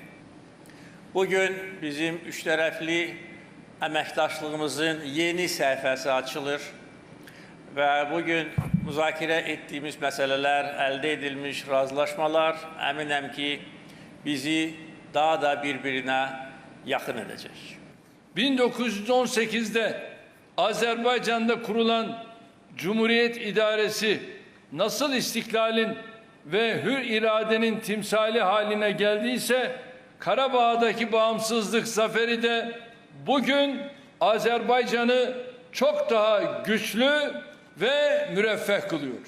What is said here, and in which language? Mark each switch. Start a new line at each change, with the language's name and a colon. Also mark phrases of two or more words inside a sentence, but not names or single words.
Azerbaijani: Bugün bizim üç tərəfli əməkdaşlığımızın yeni səhifəsi açılır və bugün müzakirə etdiyimiz məsələlər, əldə edilmiş razılaşmalar əminəm ki, bizi daha da bir-birinə yaxın edəcək.
Turkish: 1918'de Azerbaycan'da kurulan Cumhuriyet İdaresi nasıl istiklalin ve hür iradenin timsali haline geldiyse, Karabağ'daki bağımsızlık zaferi de bugün Azerbaycan'ı çok daha güçlü ve müreffeh kılıyor.